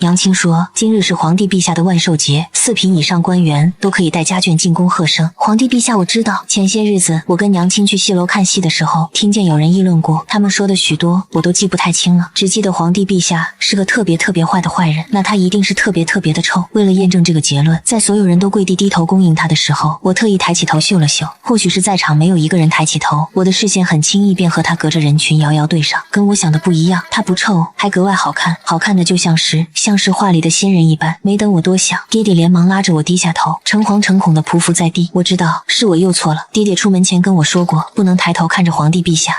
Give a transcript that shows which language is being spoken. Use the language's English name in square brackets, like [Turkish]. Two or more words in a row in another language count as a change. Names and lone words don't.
[Chinese] 娘親說，今日是皇帝陛下的萬壽節，4品以上官員都可以帶家眷進宮賀生。皇帝陛下我知道，前些日子我跟娘親去戲樓看戲的時候，聽見有人議論過，他們說的許多我都記不太清了，只記得皇帝陛下是個特別壞的壞人，那他一定是特別的臭。為了驗證這個結論，在所有人都跪地低頭恭迎他的時候，我特意抬起頭嗅了嗅，或許是在場沒有一個人抬起頭，我的視線很輕易便和他隔着人群遙遙對上，跟我想的不一樣，他不臭，還格外好看，好看的就像是畫裡的仙人一般。沒等我多想，爹爹連忙拉着我低下頭，誠惶誠恐地匍匐在地。我知道是我又錯了，爹爹出門前跟我說過，不能抬頭看着皇帝陛下。